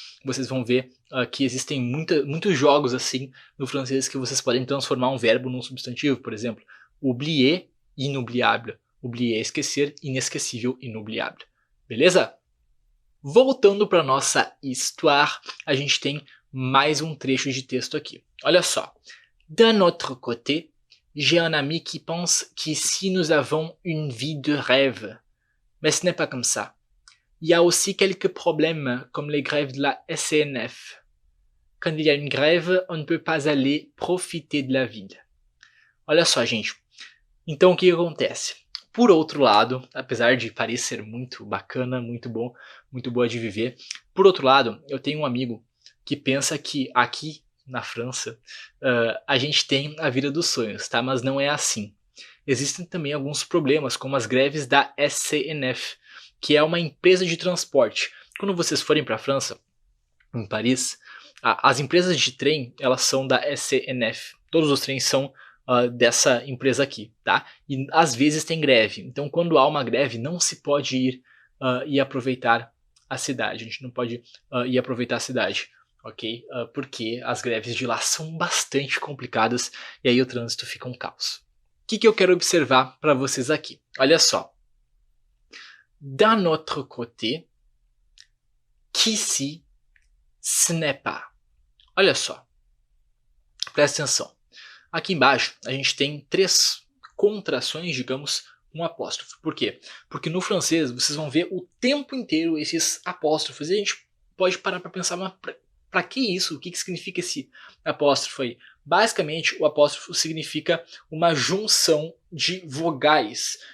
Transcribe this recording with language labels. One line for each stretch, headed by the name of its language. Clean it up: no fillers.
Portuguese: Vocês vão ver que existem muitos jogos assim no francês que vocês podem transformar um verbo num substantivo. Por exemplo, oublier, inoubliable. Oublier, esquecer, inesquecível, inoubliable. Beleza? Voltando para nossa histoire, a gente tem mais um trecho de texto aqui. Olha só.
French: D'un autre côté, j'ai un ami qui pense qu'ici nous avons une vie de rêve. Mais ce n'est pas comme ça. Il y a aussi quelques problèmes, comme les grèves de la SNF. Quand il y a une grève, on ne peut pas aller profiter de la ville.
Portuguese: Olha só, gente. Então, o que acontece? Por outro lado, apesar de parecer muito bacana, muito bom, muito boa de viver, por outro lado, eu tenho um amigo que pensa que aqui na França a gente tem a vida dos sonhos, tá? Mas não é assim. Existem também alguns problemas, como as greves da SNF, que é uma empresa de transporte. Quando vocês forem para a França, em Paris, as empresas de trem, elas são da SNF. Todos os trens são dessa empresa aqui, tá? E às vezes tem greve. Então, quando há uma greve, não se pode ir e aproveitar a cidade. A gente não pode ir aproveitar a cidade, ok? Porque as greves de lá são bastante complicadas e aí o trânsito fica um caos. O que eu quero observar para vocês aqui? Olha só.
French: D'un autre côté, qu'ici, ce n'est pas.
Portuguese: Olha só. Presta atenção. Aqui embaixo a gente tem 3 contrações, digamos, um apóstrofo. Por quê? Porque no francês vocês vão ver o tempo inteiro esses apóstrofos e a gente pode parar para pensar, mas para que isso? O que significa esse apóstrofo aí? Basicamente, o apóstrofo significa uma junção de vogais.